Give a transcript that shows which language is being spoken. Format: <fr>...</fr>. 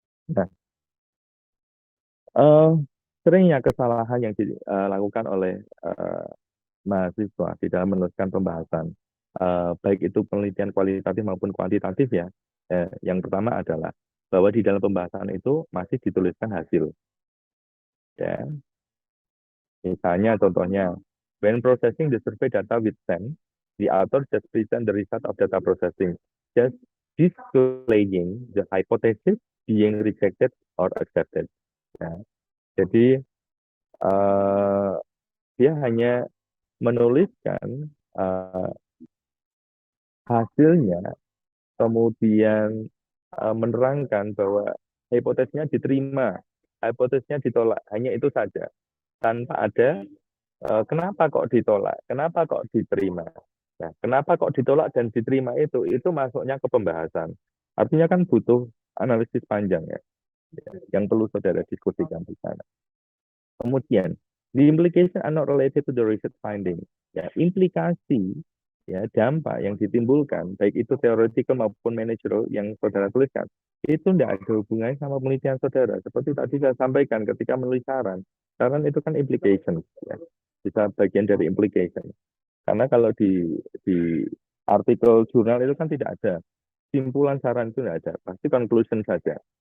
<id>Nah, eh, seringnya kesalahan yang dilakukan oleh mahasiswa di dalam meneruskan pembahasan, baik itu penelitian kualitatif maupun kuantitatif ya. Yang pertama adalah bahwa di dalam pembahasan itu masih dituliskan hasil. Ya, misalnya contohnya,</id> <en>when processing the survey data with SEM, the author just present the result of data processing, just displaying the hypothesis being rejected or accepted.</en> <id>Ya, jadi uh, dia hanya menuliskan hasilnya, kemudian menerangkan bahwa hipotesisnya diterima, hipotesisnya ditolak, hanya itu saja, tanpa ada kenapa kok ditolak, kenapa kok diterima. Nah, kenapa kok ditolak dan diterima itu masuknya ke pembahasan. Artinya kan butuh analisis panjang ya, yang perlu saudara diskusikan di sana. Kemudian,</id> <en>the implication are not related to the research finding.</en> <id>Ya, implikasi ya dampak yang ditimbulkan baik itu teoretikal maupun manajerial yang saudara tuliskan itu tidak ada hubungannya sama penelitian saudara. Seperti tadi saya sampaikan ketika menulis saran, saran itu kan implication, ya. Bisa bagian dari implication. Karena kalau di artikel jurnal itu kan tidak ada simpulan saran, itu tidak ada, pasti conclusion saja.</id>